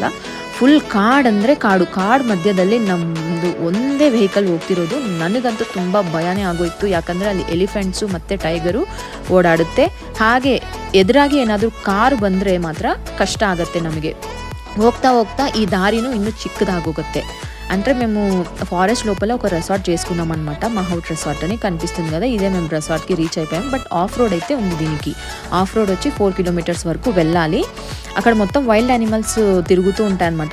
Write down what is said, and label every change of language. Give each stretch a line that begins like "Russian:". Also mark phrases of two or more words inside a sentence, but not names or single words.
Kannada: ಫುಲ್ ಕಾಡು ಮಧ್ಯದಲ್ಲಿ ನಮ್ಮದು ಒಂದೇ ವೆಹಿಕಲ್ ಹೋಗ್ತಿರೋದು. ನನಗಂತೂ ತುಂಬ ಭಯನೇ ಆಗೋಯಿತು. ಯಾಕಂದರೆ ಅಲ್ಲಿ ಎಲಿಫೆಂಟ್ಸು ಮತ್ತು ಟೈಗರು ಓಡಾಡುತ್ತೆ. ಹಾಗೆ ಎದುರಾಗಿ ಏನಾದರೂ ಕಾರು ಬಂದರೆ ಮಾತ್ರ ಕಷ್ಟ ಆಗುತ್ತೆ ನಮಗೆ. ಹೋಗ್ತಾ ಈ ದಾರಿನೂ ಇನ್ನೂ చిక్కదాగోಗುತ್ತೆ.
Telugu: అంటే మేము ఫారెస్ట్ లోపల ఒక రెసార్ట్ చేసుకున్నాం అనమాట. మాహౌట్ రెసార్ట్ అని కనిపిస్తుంది కదా, ఇదే మేము రెసార్ట్కి రీచ్ అయిపోయాం.
English: but off road
Telugu: అయితే ఉంది దీనికి.
English: off road
Telugu: వచ్చి 4 కిలోమీటర్స్ వరకు వెళ్ళాలి. అక్కడ మొత్తం
English: wild animals
Telugu: తిరుగుతూ ఉంటాయి అనమాట.